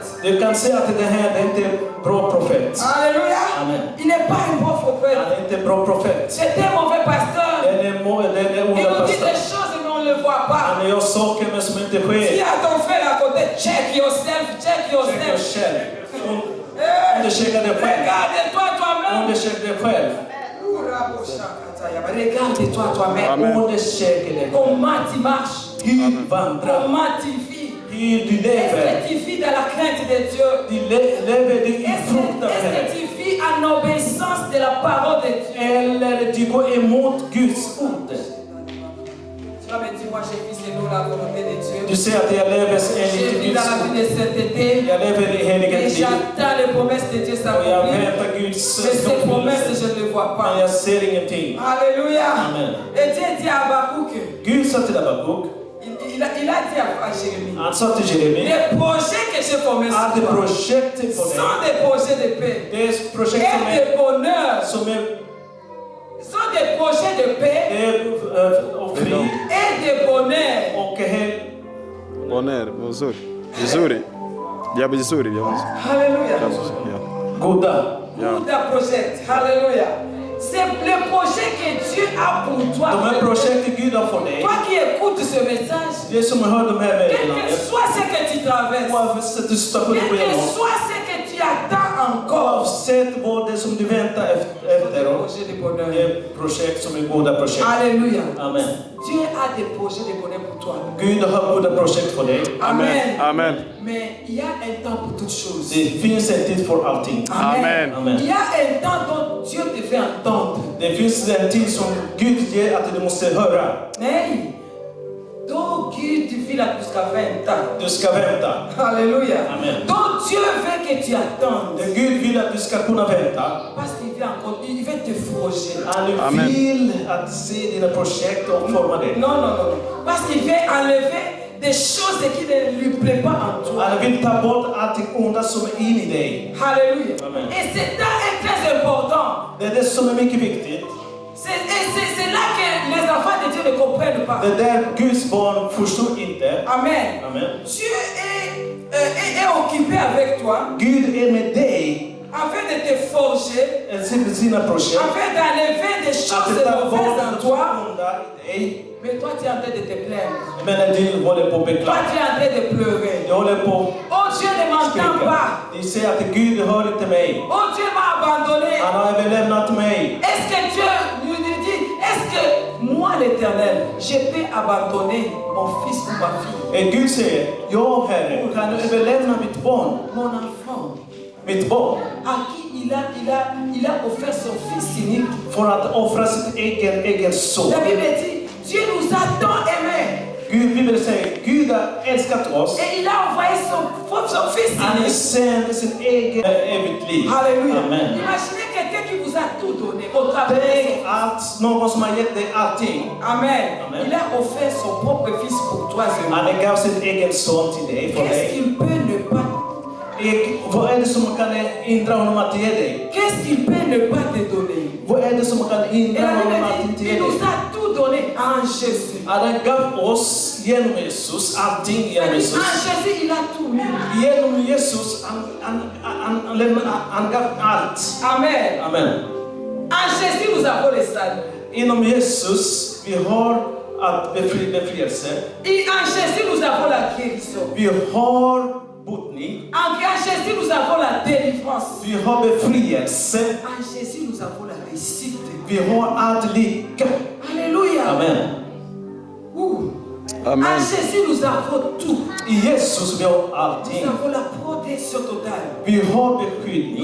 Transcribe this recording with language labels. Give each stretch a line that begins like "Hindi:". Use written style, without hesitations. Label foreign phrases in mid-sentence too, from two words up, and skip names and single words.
Swedish: Du kan säga att det här är inte en bra profet.
French: Alléluia. Amen. Il n'est pas un bon prophète.
Swedish: Han är inte en bra profet.
French: C'est un mauvais pasteur.
Swedish: Den är
French: Il
Swedish: onda
French: nous dit
Swedish: pastor.
French: des choses mais on ne le voit pas.
Swedish: Han gör saker men som inte
French: Dis
Swedish: sker.
French: à ton frère à côté,
English: check yourself, check
Swedish: Check dig
English: yourself.
Swedish: själv. Eh, Undersöka dig själv.
French: Regarde-toi toi-même.
Swedish: Undersök dig själv.
French: Regarde-toi toi-même. Amen.
Swedish: Undersök dig själv.
French: Comment tu marches?
Swedish: Hur vandrar.
French: Comment tu vis?
Swedish: Hur du
French: Est-ce
Swedish: lever.
French: que tu vis dans la crainte de Dieu?
Swedish: Du lever du i
French: Est-ce
Swedish: fruktan
French: que
Swedish: Herre.
French: tu vis en obéissance de la parole de Dieu?
Swedish: Eller du går emot Guds ord.
French: Tu vas me dire, moi je vis selon la volonté de Dieu.
Swedish: Du säger att jag lever
French: Je
Swedish: enligt
French: vis dans
Swedish: Guds
French: la
Swedish: ord.
French: vie de sainteté.
Swedish: Jag lever i heliga
French: Et
Swedish: liv.
French: j'attends les promesses de Dieu
Swedish: Och jag
French: s'accomplir.
Swedish: väntar Guds
French: Mais ces promesses,
Swedish: uppfyllelse.
French: je ne les vois
Swedish: Men
French: pas.
Swedish: jag ser ingenting.
French: Alléluia. Amen. Et Dieu dit à Habakkuk,
Swedish: Gud sa till Habakuk.
French: il a dit à Jérémie,
Swedish: Han sa till Jeremi.
French: les projets que j'ai formés
Swedish: Att
French: sur toi
Swedish: projektet på dig.
French: sont des projets de paix
Swedish: Det är projekt
French: et de bonheur.
Swedish: som är
French: Sont des projets de paix
Swedish: och fri
French: et de bonheur.
Swedish: och hel.
French: Bonheur,
Swahili: vizuri. Vizuri. Jambo zuri, jambo zuri.
French: Alléluia.
English: Yeah.
Swedish: Goda.
French: Pour ta projet. Alléluia. C'est le projet que Dieu a pour toi.
Swedish: De här projekten Gud har för dig.
French: Toi qui écoutes ce message,
Swedish: Det som hör de här
French: quel que
Swedish: meddelandena.
French: soit ce que tu traverses,
Swedish: Oavsett du stöter
French: quel
Swedish: på
French: que
Swedish: igenom.
French: soit ce que tu attends encore,
Swedish: Oavsett vad det som du väntar efter.
French: projet de bonheur.
Swedish: Det är projekt som är goda projekt.
French: Alléluia. Amen. Dieu a des projets de bonheur pour toi.
Swedish: Gud har goda projekt för dig.
French: Amen. Amen. Mais il y a un temps pour toutes choses.
Swedish: Det finns en tid för allting.
French: Amen. Amen. Il y a un temps dont Dieu te fait entendre.
Swedish: Det finns en tid som Gud ger att du måste höra. Nej. Donc Gud vill att du ska vänta. Du ska vänta.
French: Alléluia. Amen. Donc Dieu veut que tu attendes.
Swedish: Gud vill att du ska kunna vänta.
French: Parce qu'il veut encore, il veut te forger.
Swedish: Han
French: Amen.
Swedish: vill att se dina projekt och forma det.
French: Non, non, non. Parce qu'il veut enlever des choses qui ne lui plaisent pas en toi.
Swedish: Han vill ta bort allting onda som är in i dig.
French: Alléluia. Amen. Et c'est très important. Det är det som är mycket viktigt. C'est là que les enfants de Dieu ne comprennent pas.
Swedish: Det där Guds barn förstår inte.
French: Amen. Amen. Dieu est occupé avec toi
Swedish: Gud är med dig.
French: afin de te forger,
Swedish: Sina projekt.
French: afin d'enlever des
Swedish: Att
French: choses
Swedish: ta
French: mauvaises
Swedish: bort
French: en
Swedish: det
French: toi.
Swedish: onda i dig.
French: Mais toi, tu es en train de te plaindre.
Swedish: Men du håller på att
French: Toi,
Swedish: beklaga.
French: tu es en train de pleurer.
Swedish: Du håller på
French: Oh, Dieu ne
Swedish: att
French: m'entend pas.
Swedish: skrika. Du säger att Gud hör inte mig.
French: Oh, Dieu m'a abandonné.
Swedish: Han har överlämnat mig.
French: Est-ce que Dieu lui dit, est-ce que moi l'Éternel, je peux abandonner mon fils ou ma fille,
Swedish: Och Gud säger, ja Herre, kan du överlämna mitt barn,
French: mon enfant,
Swedish: mitt barn,
French: à qui il a offert son fils unique.
Swedish: för att offra sitt egen son.
French: La Bible dit, Dieu nous a tant aimés.
Swedish: Gud, Bibeln säger, Gud har älskat oss.
French: Et il a envoyé son fils
Swedish: Han
French: unique.
Swedish: sände sitt eget evigt liv.
French: Alléluia. Amen. Imaginez quelqu'un qui vous a tout donné au travers de
Swedish: Tänk att någon som har gett dig allting.
French: Amen. Amen. Il a offert son propre fils pour toi seulement.
Swedish: Han gav sitt egen son till dig, för
French: Qu'est-ce
Swedish: dig.
French: qu'il peut ne pas?
Swedish: Vad är det som kan hindra honom att ge dig?
French: Qu'est-ce qu'il peut ne pas te donner?
Swedish: Vad är det som kan
French: Et
Swedish: hindra
French: la
Swedish: honom
French: Bible
Swedish: att
French: dit,
Swedish: inte ge
French: il nous
Swedish: dig?
French: a tout donné en Jésus.
Swedish: Han gav oss genom Jesus allting genom
French: En
Swedish: Jesus.
French: Jésus, il a tout mis.
Swedish: Genom Jesus, han gav allt.
French: Amen. Amen. En Jésus, nous avons le salut.
Swedish: Inom Jesus, vi har att befrielse.
French: En Jésus, nous avons la guérison.
Swedish: Vi har botning.
French: En Jésus, nous avons la délivrance.
Swedish: Vi har befrielse.
French: En Jésus, nous avons la réussite.
Swedish: Vi har allt lycka.
French: Alléluia. Amen. Amen. En Jésus, nous avons tout.
Swedish: I Jesus vi har
French: Nous
Swedish: allting.
French: avons la protection totale.
Swedish: Vi har beskyddning.